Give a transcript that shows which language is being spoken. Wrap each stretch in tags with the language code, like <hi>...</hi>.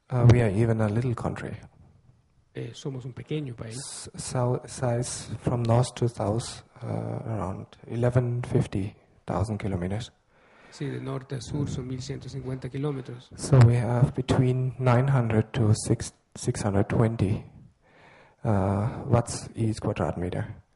<en>we are even a little country.</en> <es>somos un pequeño país.</es> <en>Size from north to south, around 1150,000 kilometers.</en> <es>Sí, de norte a sur son 1150 kilómetros.</es> <en>So we have between 900 to 620 watts each quadrat meter.</en>